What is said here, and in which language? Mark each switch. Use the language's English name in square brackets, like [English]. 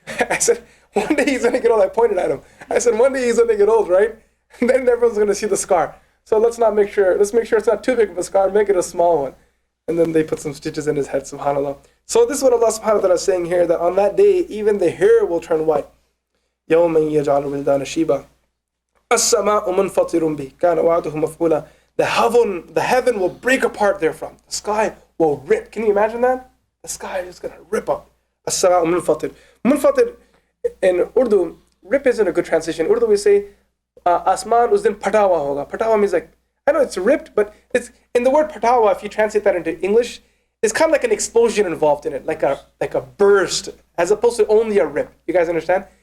[English] I said, one day he's going to get old. I pointed at him. I said, one day he's going to get old, right? And then everyone's going to see the scar. So let's make sure it's not too big of a scar. Make it a small one. And then they put some stitches in his head, subhanAllah. So this is what Allah subhanahu wa ta'ala is saying here, that on that day, even the hair will turn white. [Arabic] يَوْمًا يَجْعَلُ الْوِلْدَانَ شِيبًا السَّمَاءُ مُنْفَطِرٌ بِهِ كَانَ وَعْدُهُ مَفْعُولًا. [English] The heaven will break apart therefrom. The sky will rip. Can you imagine that? The sky is going to rip up. [Arabic] السَّمَاءُ مُنْفَطِرٌ. [English] Munfatir in Urdu, rip isn't a good translation. In Urdu we say, [Urdu] asman us din patawa hoga. [English] Patawa means like, I know it's ripped, but it's in the word patawa, if you translate that into English, it's kind of like an explosion involved in it, like a burst, as opposed to only a rip. You guys understand?